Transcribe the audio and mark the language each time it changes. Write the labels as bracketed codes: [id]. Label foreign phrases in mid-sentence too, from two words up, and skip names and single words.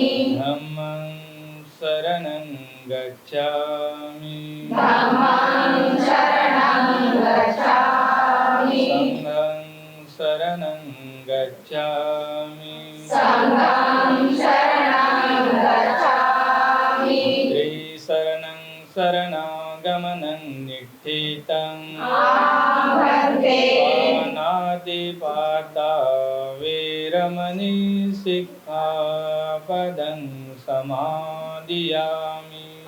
[pi] धम्मं शरणं गच्छामि। धम्मं शरणं गच्छामि। संघं शरणं गच्छामि। संघं शरणं गच्छामि। [sa] त्रिशरणं शरणागमनं निष्ठितं। [pi] भन्ते पानातिपाता वेरमणि सिक्खापदं समादियामि।